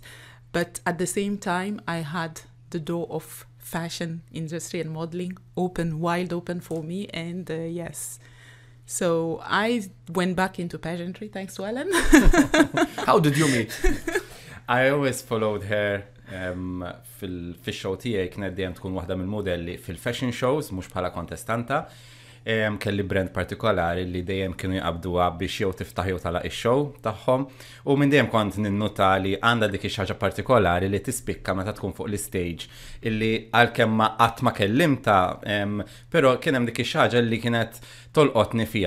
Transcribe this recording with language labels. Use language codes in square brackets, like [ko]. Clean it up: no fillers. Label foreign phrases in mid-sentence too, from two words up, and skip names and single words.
[en] But at the same time, I had the door of fashion industry and modeling wide open for me, and yes, so I went back into pageantry thanks to Alan. How did you meet? I always followed her [mt] fil-show tiegħi kienet dejjem tkun waħda mill-modelli fil- [en] fashion shows [mt] mhux bħala kontestanta. Kelli brand partikolari li dejjem kienu jqabduha biex jew tiftaħ jew talaq ix-show tagħhom u minn dejjem kont ninnota li għandha dik ix-ħaġa partikolari li tispikka meta tkun fuq l-istage illi għalkemm ma qatt ma kellimta però kien hemm dik ix-ħaġa li kienet tolqotni fiha.